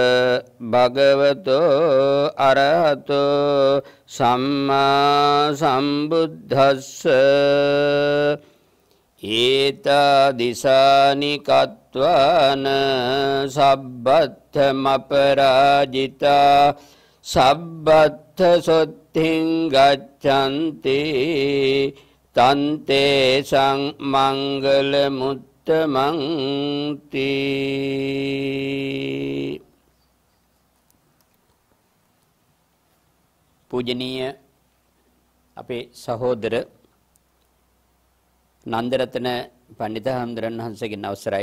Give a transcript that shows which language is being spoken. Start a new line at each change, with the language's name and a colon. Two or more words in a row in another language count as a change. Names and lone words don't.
Pali: භගවතෝ අරහතෝ සම්මා සම්බුද්දස්ස ඒතා දිසානි කତ୍වාන සබ්බත්තම පරාජිතා සබ්බත්ත සොත්තිං ගච්ඡන්ති තන්තේ සං මංගල මුත්තමං තී.
Sinhala: පූජනීය අපේ සහෝදර නන්දරතන පණ්ඩිත හාමුදුරන් වහන්සේගෙන් අවසරයි.